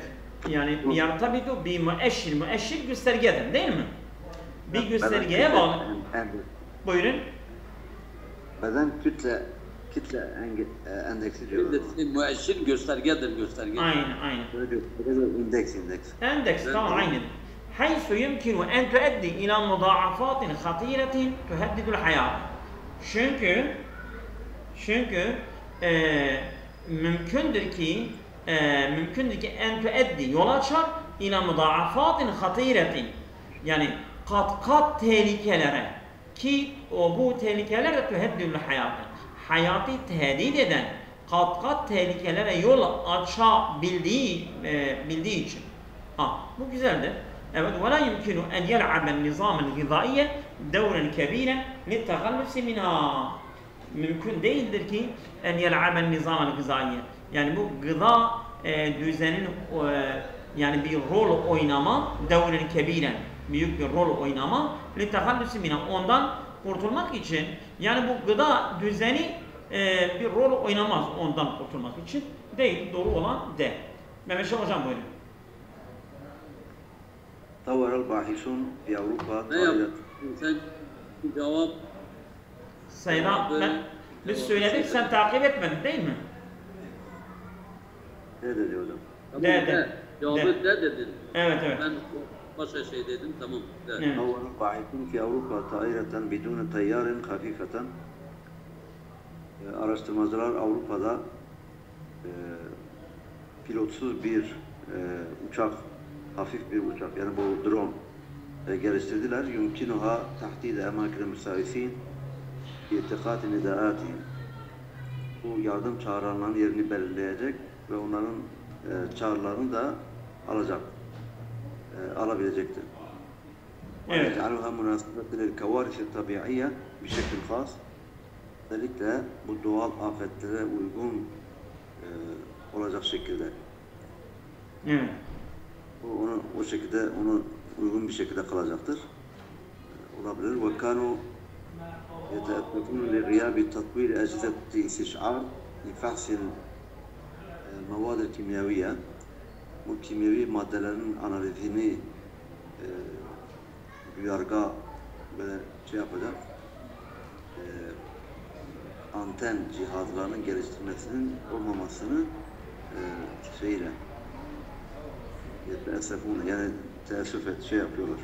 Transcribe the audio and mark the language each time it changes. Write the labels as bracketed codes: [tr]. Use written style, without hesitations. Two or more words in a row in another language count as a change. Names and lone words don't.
[tr] Yani [ar] يرتبط بمؤشر [tr] göstergedir değil mi? Bir göstergeye bağlı. Buyurun. Beden kütle endeksi diyorlar. Müeşşir göstergedir, gösterge. Aynen. İndeks. Endeks, tamam, aynen. [ar] حيث يمكن أن تؤدي إلى مضاعفات خطيرة تهدد الحياة. [tr] Çünkü mümkündür ki [ar] أن تؤدي [tr] yol açar [ar] إلى مضاعفات خطيرة. [tr] Yani kat tehlikelere ki bu tehlikeler de tüheddül hayatı. Hayatı tehdit eden kat tehlikelere yol açabildiği için. Bu güzeldir. Evet, [ar] ولا يمكن أن يلعب النظام الغذائي دورا كبيرا للتخلص منها. [tr] Mümkün değildir ki [ar] أن يلعب النظام الغذائي. [tr] Yani bu gıda düzenin yani bir rol oynama [ar] دورا كبيرا, [tr] büyük bir rol oynama [ar] لِتَخَلُّسِ مِنَا, [tr] ondan kurtulmak için. Yani bu gıda düzeni bir rol oynamaz ondan kurtulmak için. Değil, doğru olan de. Mehmet Şah Hocam buyurun. [ar] طور الباحثون في أوروبا [tr] Ne yaptın? Sen bir cevap Sayın biz söyledik, sen takip etmedin değil mi? Ne dedi hocam? tamam, De. Cevabı de dedin. Evet. Ben başka şey dedim, tamam. De. Evet. [ar] طور الباحثون في أوروبا طائرة بدون طيار خفيفة. [tr] Araştırmacılar Avrupa'da pilotsuz bir uçak, hafif bir uçak, yani bu drone geliştirdiler. [ar] يمكنها تحديد أماكن المساعفين في اتخاذ نداءاتهم. [tr] Bu yardım çağıranların yerini belirleyecek ve onların çağrılarını da alabilecektir. Evet. [ar] ويجعلها مناسبة للكوارث الطبيعية بشكل خاص. [tr] Özellikle bu doğal afetlere uygun olacak şekilde. Evet. O şekilde onu uygun bir şekilde kalacaktır. Olabilir. [ar] وكانوا يتأكدون لغياب تطوير أجهزة استشعار لفحص المواد الكيميائية. [tr] Bu kimyevi maddelerin analizini duyarga böyle yapacak. Anten cihazlarının geliştirmesinin olmamasını yani teessüf yapıyorlar.